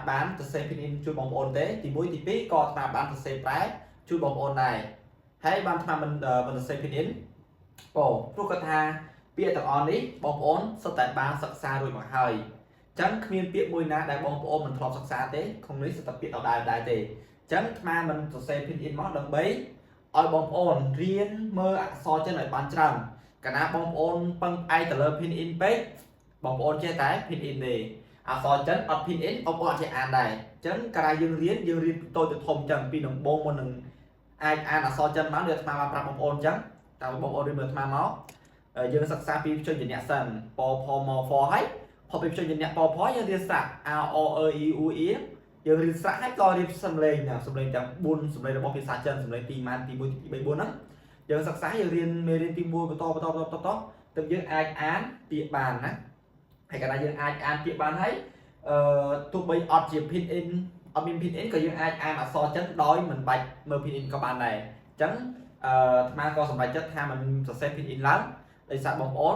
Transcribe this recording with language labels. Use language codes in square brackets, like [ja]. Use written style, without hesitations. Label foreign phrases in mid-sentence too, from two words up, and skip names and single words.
[km] បានសរសេរពីនេះជួយបងប្អូនទេទី1ទី2ក៏អាត្មាបានសរសេរប្រែជួយបងប្អូនដែរហើយបានអាត្មាមិនសរសេរពីនេះបងព្រោះគាត់ថាពាក្យទាំងអស់នេះបងប្អូនសុទ្ធតែបានសិក្សារួចមកហើយអញ្ចឹងគ្មានពាក្យមួយណាដែលបងប្អូនមិនធ្លាប់សិក្សាទេក្នុងនេះសុទ្ធតែពាក្យដដែលដែរទេអញ្ចឹងអាត្មាមិនសរសេរពីនេះមកដើម្បីឲ្យបងប្អូនរៀនមើលអក្សរចិនឲ្យបានច្រើនកាលណាបងប្អូនពឹងផ្អែកទៅលើ pin in ពេកបងប្អូនចេះតែ pin in ទេអក្សរចិនអត់ pin in បងប្អូនអត់ចេះអានដែរអញ្ចឹងកាលណាយើងរៀនពីតូចទៅធំអញ្ចឹងពីដំបូងមុននឹងអាចអានអក្សរចិនមកដូចអាត្មាបានប្រាប់បងប្អូនអញ្ចឹងតើបងប្អូនរៀនមើលអាត្មាមកយើងសិក្សា ពីព្យញ្ជនៈសិនពផមហ្វហើយផពីព្យញ្ជនៈពផយើងរៀនស្រៈ a o e i u e យើងរៀនស្រៈហើយក៏រៀនសំឡេង ទាំងសំឡេងទាំង4សំឡេងរបស់ភាសាចិនសំឡេងទីម៉ានទី1ទី2 3 4ហ្នឹងយើងសិក្សាយើងរៀនមេរៀនទី1បន្តទៅយើងអាចអានពាក្យបានណាហើយកាលណាយើងអាចអានពាក្យបានហើយទោះបីអត់ជា pin in អត់មាន pin in ក៏យើងអាចអានអក្សរចិនដោយមិនបាច់មើល pin in ក៏បានដែរអញ្ចឹងអាត្មាក៏សម្រេចចិត្តថាមិនសរសេរ pin in ឡើងដោយសារបងប្អូន